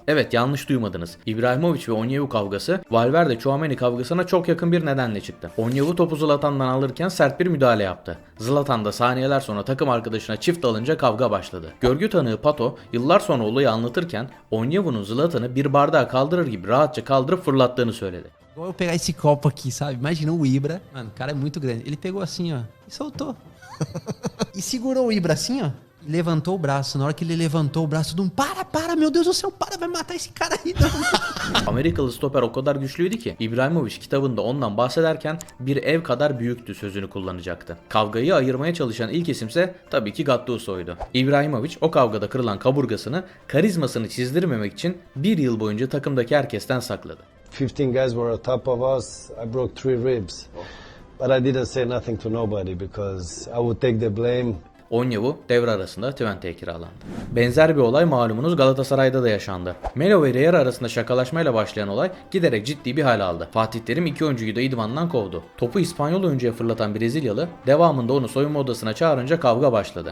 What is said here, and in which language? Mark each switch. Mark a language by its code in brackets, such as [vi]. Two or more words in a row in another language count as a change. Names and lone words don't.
[tr] Evet, yanlış duymadınız. İbrahimovic ve Onyewu kavgası, Valverde-Tchouaméni kavgasına çok yakın bir nedenle çıktı. Onyewu topu Zlatan'dan alırken sert bir müdahale yaptı. Zlatan da saniyeler sonra takım arkadaşına çift alınca kavga başladı. Görgü tanığı Pato, yıllar sonra olayı anlatırken Onyewu'nun Zlatan'ı bir bardağı kaldırır gibi rahatça kaldırıp fırlattığını söyledi. [pt] Igual eu pegar esse copo aqui, sabe? Imagina o Ibra. Mano, o cara é muito grande. Ele pegou assim, ó, e soltou. E segurou o Ibra assim, ó. E levantou o braço. Na hora que ele levantou o braço, para, meu Deus do céu, para, vai matar esse cara aí. [tr] Amerikalı stoper o kadar güçlüydü ki İbrahimovic kitabında ondan bahsederken bir ev kadar büyüktü sözünü kullanacaktı. Kavgayı ayırmaya çalışan ilk isimse tabii ki Gattuso'ydu. İbrahimovic o kavgada kırılan kaburgasını, karizmasını çizdirmemek için bir yıl boyunca takımdaki herkesten sakladı. [en] 15 guys were on top of us. I broke 3 ribs. But I didn't say nothing to nobody because I would take the blame. [tr] Onyewu devre arasında Twente'ye kiralandı. Benzer bir olay malumunuz Galatasaray'da da yaşandı. Melo ve Real arasında şakalaşmayla başlayan olay giderek ciddi bir hal aldı. Fatih Terim iki oyuncuyu da idmandan kovdu. Topu İspanyol oyuncuya fırlatan Brezilyalı devamında onu soyunma odasına çağırınca kavga başladı.